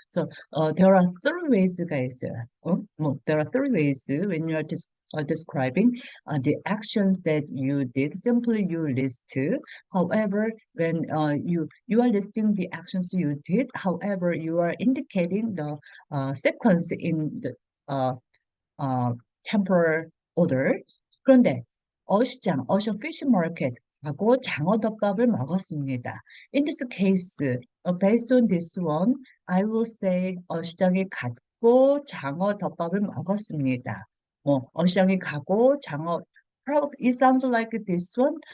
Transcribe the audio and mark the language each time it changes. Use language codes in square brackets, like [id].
[en] So there are 3 ways가 있어요. there are 3 ways when you are describing the actions that you did. Simply you list. However, when you are listing the actions you did, however, you are indicating the sequence in the uh, uh, temporal order. [ko] 그런데 어시장 [en] fish market [ko] 하고 장어덮밥을 먹었습니다. [en] In this case, based on this one, I will say [ko] 어시장에 갔고 장어덮밥을 먹었습니다. 어시장에 가고 [en] it sounds like this one.